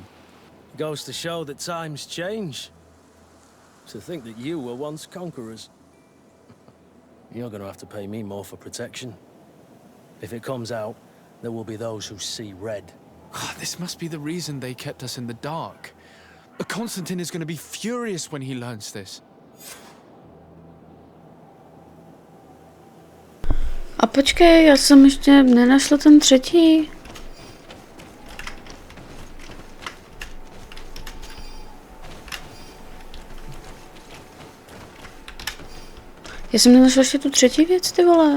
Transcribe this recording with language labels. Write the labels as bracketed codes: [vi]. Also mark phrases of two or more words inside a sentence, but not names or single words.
[en] Goes to show that times change. To think that you were once conquerors. You're going to have to pay me more for protection. If it comes out, there will be those who see red. This must be the reason they kept us in the dark. Constantine is going to be furious when he learns this. [cs] A počkej, já jsem ještě nenašla ten třetí. Já jsem nenašla ještě tu třetí věc, ty vole.